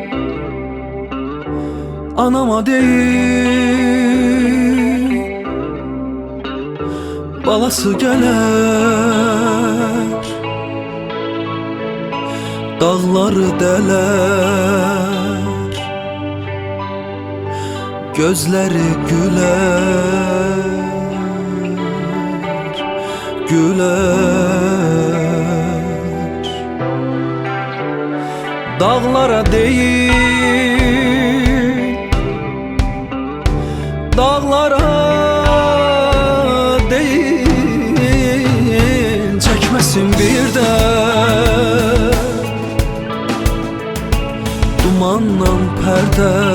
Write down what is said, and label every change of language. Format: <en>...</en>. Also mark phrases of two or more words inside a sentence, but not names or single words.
<az>anama deyim, balası gələr, dağları dələr, gözləri gülər, gülər.</az> <tr>Dağlara değil, dağlara değil, çekmesin bir de dumanla perde.</tr>